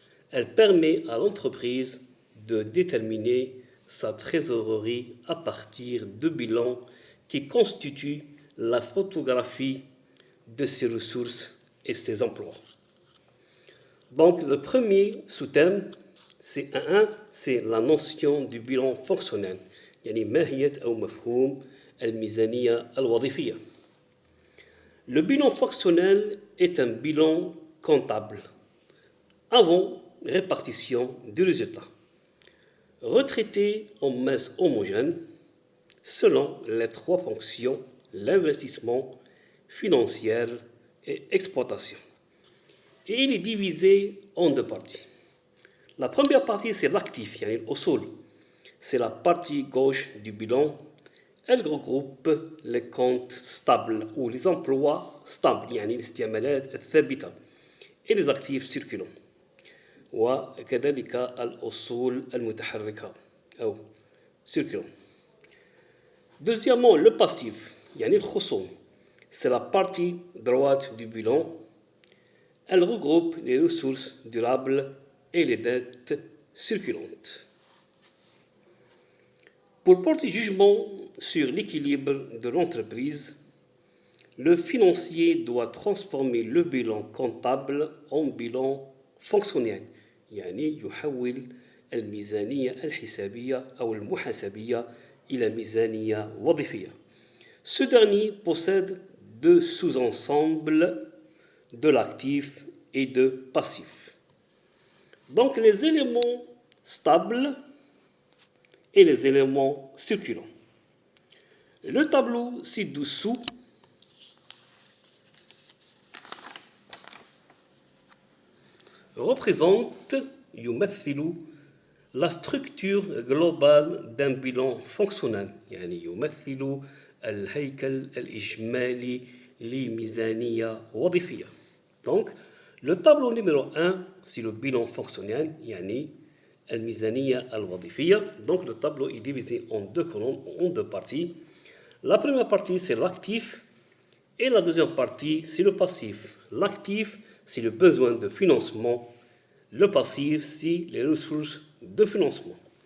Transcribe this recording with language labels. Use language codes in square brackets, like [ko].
[fr] Elle permet à l'entreprise de déterminer sa trésorerie à partir de bilans qui constituent la photographie de ses ressources et ses emplois. Donc, le premier sous-thème, c'est la notion du bilan fonctionnel. [ar] يعني ماهية أو مفهوم الميزانية الوظيفية. [fr] Le bilan fonctionnel est un bilan comptable avant répartition du résultat, retraité en masse homogène selon les trois fonctions, l'investissement, financière et exploitation. Et il est divisé en deux parties. La première partie, c'est l'actif, [ar] yani l'usul. [fr] C'est la partie gauche du bilan. Elle regroupe les comptes stables ou les emplois stables, [ar] يعني الاستعمالات الثابتة, [fr] et les actifs circulants. [ar] وكذلك الأصول المتحركة أو circulant. [fr] Deuxièmement, le passif, [ar] يعني الخصوم. [fr] C'est la partie droite du bilan. Elle regroupe les ressources durables et les dettes circulantes. Pour porter jugement sur l'équilibre de l'entreprise, le financier doit transformer le bilan comptable en bilan fonctionnel. [ar] يعني يحول الميزانية الحسابية أو المحاسبية إلى ميزانية وظيفية. [fr] Ce dernier possède deux sous-ensembles de l'actif et de passif. Donc les éléments stables et les éléments circulants. Le tableau ci-dessous représente [ar] يمثل [fr] la structure globale d'un bilan fonctionnel. [ar] يعني يمثل الهيكل الإجمالي لميزانية وظيفية. [fr] Donc, le tableau numéro 1, c'est le bilan fonctionnel, [ar] يعني الميزانية الوظيفية. [fr] Donc, le tableau est divisé en deux colonnes, en deux parties. La première partie, c'est l'actif, et la deuxième partie, c'est le passif. L'actif, c'est le besoin de financement. Le passif, c'est les ressources de financement.